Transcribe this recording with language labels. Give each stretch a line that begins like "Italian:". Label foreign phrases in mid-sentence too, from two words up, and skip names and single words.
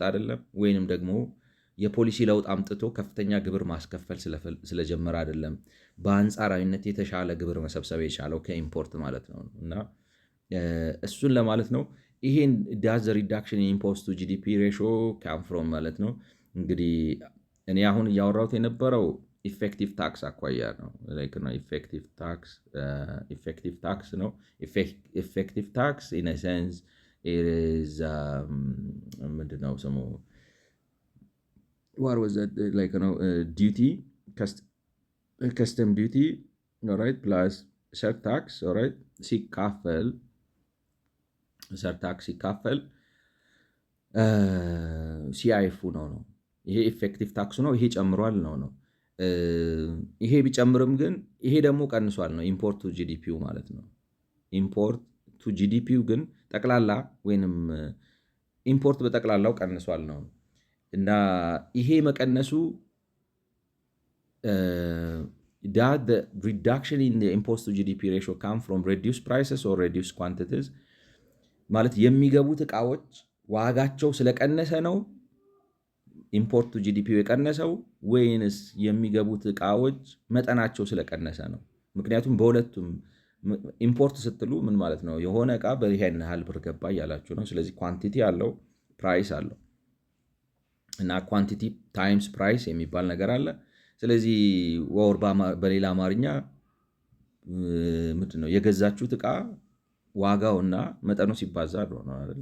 Amharic: አይደለም፣ ወይንም ደግሞ የፖሊሲ ለውጥ አምጥቶ ከፍተኛ ግብር ማስከፈል ስለጀመረ አይደለም። በአንጻራዊነት የተሻለ ግብር መሰብሰብ የቻለው ከኢምፖርት ማለት ነው እና እሱን ለማለት ነው። ይሄን
English: does reduction impost to GDP ratio come from
Amharic: ማለት ነው። እንግዲህ እኔ አሁን እያወራሁት የነበረው
English: effective tax
Amharic: አኳያ ነው። ኢፌክቲቭ
English: ታክስ ነው። effective tax in sense
Amharic: ምንድነው ስሙ
English: what was that duty custom duty all right plus sales tax all right ሲካፈል
Amharic: ሲአይፉ ነው ይሄ ኢፌክቲቭ ታክሱ ነው። ይሄ ጨምሯል ነው ይሄ ቢጨምርም ግን ይሄ ደግሞ ቀንሷል ነው
English: import to GDP
Amharic: ማለት ነው።
English: import to GDP
Amharic: ግን ጠቅላላ ወይንም ኢምፖርት በጠቅላላው ቀንሷል ነው እና ይሄ መቀነሱ
English: that the reduction in the import to GDP ratio come from reduced prices or reduced quantities
Amharic: ማለት የሚገቡት ዕቃዎች ዋጋቸው ስለቀነሰ ነው
English: import to GDP
Amharic: የቀነሰው ወይንስ የሚገቡት ዕቃዎች መጠናቸው ስለቀነሰ ነው? ምክንያቱም በሁለቱም ኢምፖርት ስትሉ ምን ማለት ነው? የሆነ ዕቃ በይሄን ያህል ብር ገባ እያላችሁ ነው። ስለዚህ ኳንቲቲ አለው፣ ፕራይስ አለው እና
English: quantity times price
Amharic: የሚባል ነገር አለ። ስለዚህ ወር በሌላ አማርኛ ምንድን ነው የገዛችሁት ዕቃ ዋጋውና መጠኑ ሲባዛ ነው አይደል?